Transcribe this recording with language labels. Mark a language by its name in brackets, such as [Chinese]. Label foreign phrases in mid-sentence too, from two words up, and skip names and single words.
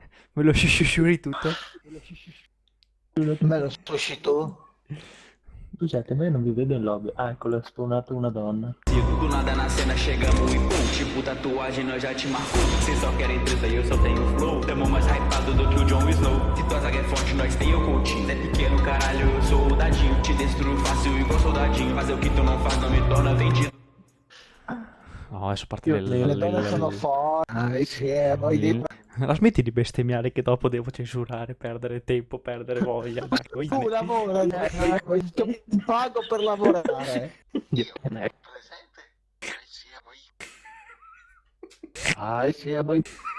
[Italian] Me lo sciusciuri tutto. Me lo sushi tu? Scusate, ma io non vi vedo in lobby. Ah, ecco, l'ha spawnato una donna. [Portuguese] Do nada na cena chegamos e pum. Tipo tatuagem nós já te marcou. Cês só querem treta e eu só tenho flow. Tamo mais hypado do que o Jon Snow. Se tua zaga é forte, nós tem o coaching. Cê é pequeno, caralho, eu sou o dadinho. Te destruo fácil igual soldadinho. Fazer o que tu não faz não me torna vendido. [Italian] No, adesso parte Io- il... Le donne sono forti, siamo i La smetti di bestemmiare che dopo devo censurare, perdere tempo, perdere voglia. Dai, Tu lavora, ti pago per lavorare. Ah, siamo i...